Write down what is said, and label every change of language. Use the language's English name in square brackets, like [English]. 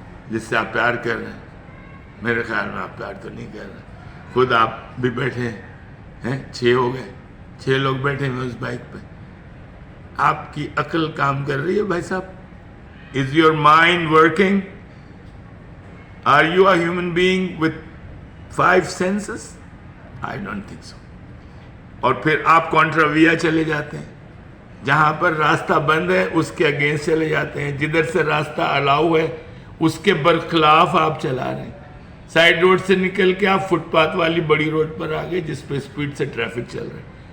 [Urdu] جس سے آپ پیار کر رہے ہیں، میرے خیال میں آپ پیار تو نہیں کر رہے. خود آپ بھی بیٹھے ہیں، 6 ہو گئے، 6 لوگ بیٹھے ہوئے اس بائک پہ. آپ کی عقل کام کر رہی ہے بھائی صاحب؟ [English] Is your mind working? Are you a human being with 5 senses? I don't think so. [Urdu] اور پھر آپ کانٹراویا چلے جاتے ہیں، جہاں پر راستہ بند ہے اس کے اگینسٹ چلے جاتے ہیں، جدھر سے راستہ الاؤ ہے اس کے برخلاف آپ چلا رہے ہیں. سائڈ روڈ سے نکل کے آپ فٹ پاتھ والی بڑی روڈ پر آ گئے جس پہ اسپیڈ سے ٹریفک چل رہا ہے.